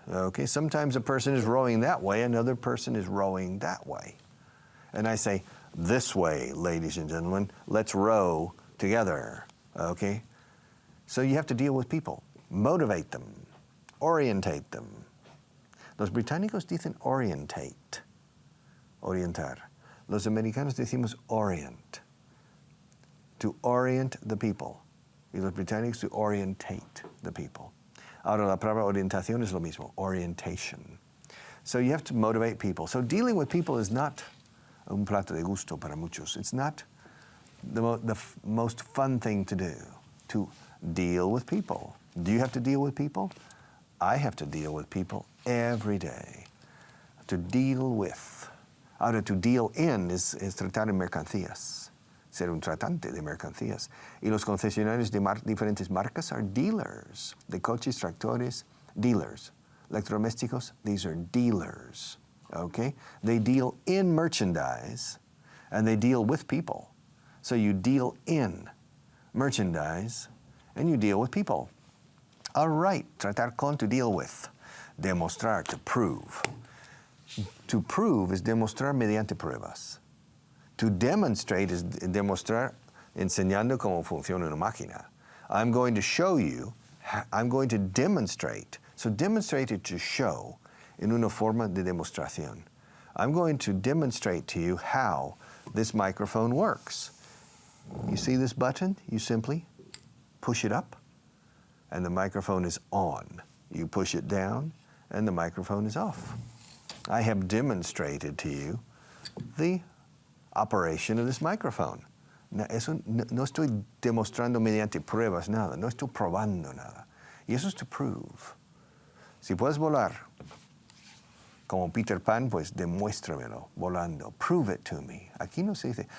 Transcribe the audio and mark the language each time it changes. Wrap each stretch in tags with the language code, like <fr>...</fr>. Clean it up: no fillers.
<en>Okay, sometimes a person is rowing that way, another person is rowing that way. And I say, this way, ladies and gentlemen, let's row together. Okay? So you have to deal with people, motivate them, orientate them.</en> <es>Los británicos dicen orientate, orientar. Los americanos decimos orient, to orient the people. Y los británicos</es> <en>to orientate the people.</en> <es>Ahora la palabra orientación es lo mismo, orientation.</es> <en>So you have to motivate people. So dealing with people is not</en> <es>un plato de gusto para muchos.</es> <en>It's not the most fun thing to do, to deal with people. Do you have to deal with people? I have to deal with people every day. To deal with.</en> <es>Ahora, to deal in es tratar en mercancías. Ser un tratante de mercancías. Y los concesionarios de diferentes marcas</es> <en>are dealers.</en> <es>De coches, tractores, dealers. Electrodomésticos,</es> <en>these are dealers.</en> <es>Okay?</es> <en>They deal in merchandise and they deal with people. So you deal in merchandise and you deal with people. All right,</en> <es>tratar con,</es> <en>to deal with. Demostrar, to prove. To prove is</en> <es>demostrar mediante pruebas.</es> <en>To demonstrate is</en> <es>demostrar enseñando cómo funciona una máquina.</es> <en>I'm going to show you, I'm going to demonstrate. So demonstrate is to show</en> <es>en una forma de demostración.</es> <en>I'm going to demonstrate to you how this microphone works. You see this button? You simply push it up and the microphone is on. You push it down and the microphone is off. I have demonstrated to you the operation of this microphone.</en> <es>Eso no estoy demostrando mediante pruebas nada, no estoy probando nada. Y eso es to prove. Si puedes volar como Peter Pan, pues demuéstramelo volando.</es> <en>Prove it to me.</en> <es>Aquí no se dice.</es>